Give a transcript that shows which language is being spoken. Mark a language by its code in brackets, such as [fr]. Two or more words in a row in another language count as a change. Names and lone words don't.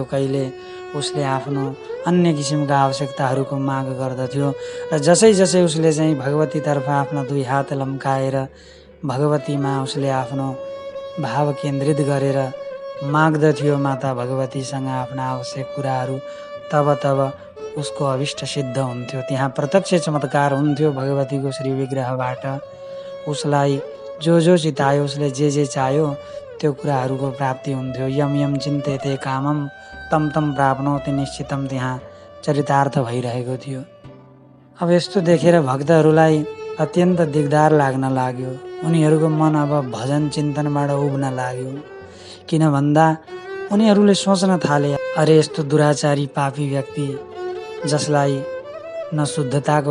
[ne] कहिले उसले आफ्नो अन्य किसिमका आवश्यकताहरूको माग गर्दथ्यो र जसै जसै उसले चाहिँ भगवतीतर्फ आफ्ना दुई हात लम्काएर भगवतीमा उसले आफ्नो भाव केन्द्रित गरेर माग्दथ्यो माता भगवतीसँग आफ्ना आवश्यक कुराहरू, तब उसको अभिष्ट सिद्ध हुन्थ्यो। त्यहाँ प्रत्यक्ष चमत्कार हुन्थ्यो भगवतीको श्री विग्रहबाट। उसलाई जो चितायो, उसले जे चाह्यो त्यो कुराहरूको प्राप्ति हुन्थ्यो। [sa] यम यम चिन्तेते कामम तम तम प्राप्नोति निश्चितम, [ne] त्यहाँ चरितार्थ भइरहेको थियो। अब यस्तो देखेर भक्तहरूलाई अत्यन्त दिगदार लाग्न लाग्यो। उनीहरूको मन अब भजन चिन्तनबाट उब्न लाग्यो। किन भन्दा उनीहरूले सोच्न थाले, अरे यस्तो दुराचारी पापी व्यक्ति जसलाई न शुद्धताको